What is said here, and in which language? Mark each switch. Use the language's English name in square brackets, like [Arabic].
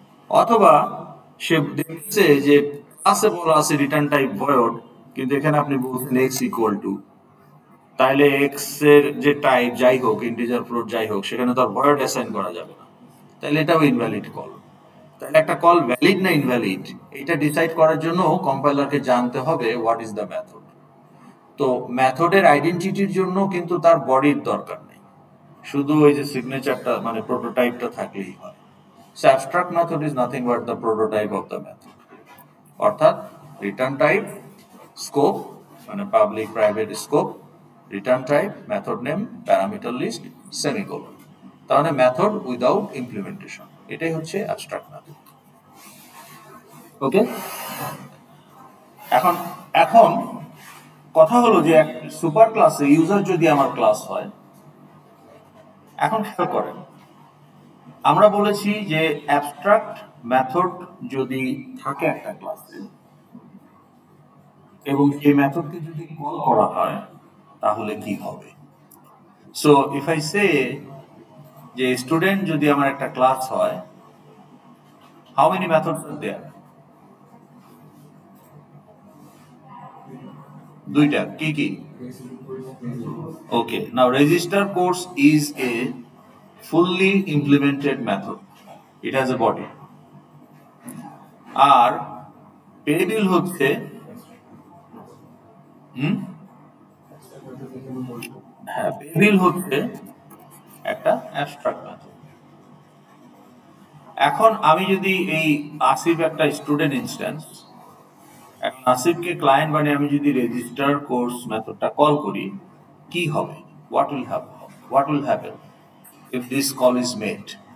[Bangla] অথবা সে দেখছে যে ক্লাসে বলা আছে রিটার্ন টাইপ ভয়েড, কিন্তু এখানে আপনি বলছেন এক্স ইকুয়াল টু, তাহলে এক্স এর যে টাইপ যাই হোক, ইন্টিজার ফ্লোট যাই হোক, সেখানে তো আর ভয়েড অ্যাসাইন করা যাবে না, তাহলে এটাও ইনভ্যালিড কল। তাহলে একটা কল ভ্যালিড না ইনভ্যালিড, এটা ডিসাইড করার জন্য কম্পাইলারকে জানতে হবে হোয়াট ইজ দ্য মেথড। তো মেথডের আইডেন্টিটির জন্য কিন্তু তার বডির দরকার নেই, শুধু ওই যে সিগনেচারটা মানে প্রোটোটাইপটা থাকলেই হয়। [English] So abstract method is nothing but the prototype of the method. [Bangla] অর্থাৎ রিটার্ন টাইপ, স্কোপ মানে public private scope, return type, method name, parameter list, semicolon. তাহলে মেথড উইদাউট ইমপ্লিমেন্টেশন, এটাই হচ্ছে অ্যাবস্ট্রাক্ট মেথড। ওকে, এখন এখন কথা হলো যে সুপার ক্লাসে ইউজার যদি আমার ক্লাস হয়, এখন খেয়াল করেন আমরা বলেছি যে অ্যাবস্ট্রাক্ট মেথড যদি থাকে একটা ক্লাসে এবং এই মেথডকে যদি কল করা হয় তাহলে কি হবে। [English] so if I say [Bangla] যে স্টুডেন্ট যদি আমার একটা ক্লাস হয়, [English] How many methods are there? [Bangla] দুইটা, কি কি? [English] Okay, now register course is a fully implemented method. It has a body. [Bangla] আর paybill হচ্ছে paybill হচ্ছে একটা abstract method. এখন আমি যদি এই আসিফ একটা স্টুডেন্ট ইনস্ট্যান্স, এখন আসিফকে ক্লায়েন্ট বানিয়ে আমি যদি রেজিস্টার কোর্স মেথডটা কল করি, কি হবে? [English] What will happen if this call is made?